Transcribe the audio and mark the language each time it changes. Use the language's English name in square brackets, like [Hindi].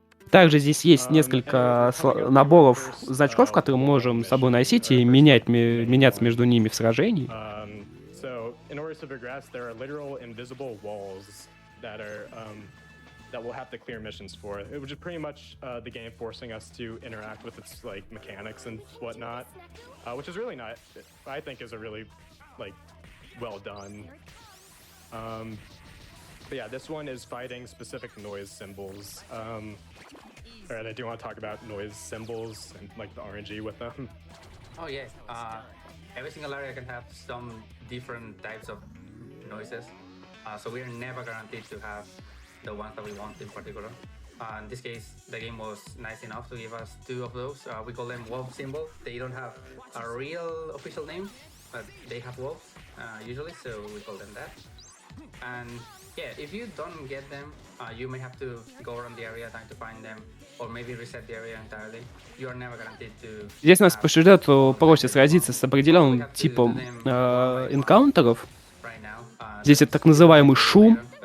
[Russian] Также здесь есть несколько наборов значков, которые мы можем с собой носить и меняться между ними в сражении. [English] So in order to progress, there are literal invisible walls that are that we'll have to clear missions for. It was just pretty much the game forcing us to interact with its like mechanics and whatnot, which is really not. I think is a really like well done. But yeah, this one is fighting specific noise symbols. All right, I do want to talk about noise symbols and like the RNG with them. Oh yeah, every single area can have some different types of noises. So we are never guaranteed to have the ones that we want in particular. In this case, the game was nice enough to give us 2 of those. We call them wolf symbols. They don't have a real official name, but they have wolves usually, so we call them that. And yeah, if you don't get them, you may have to go around the area trying to find them, or maybe reset the area entirely. You are never guaranteed to. [Russian] Здесь нас по сюжету просят сразиться с определенным типом энкаунтеров. Здесь это так называемый шум.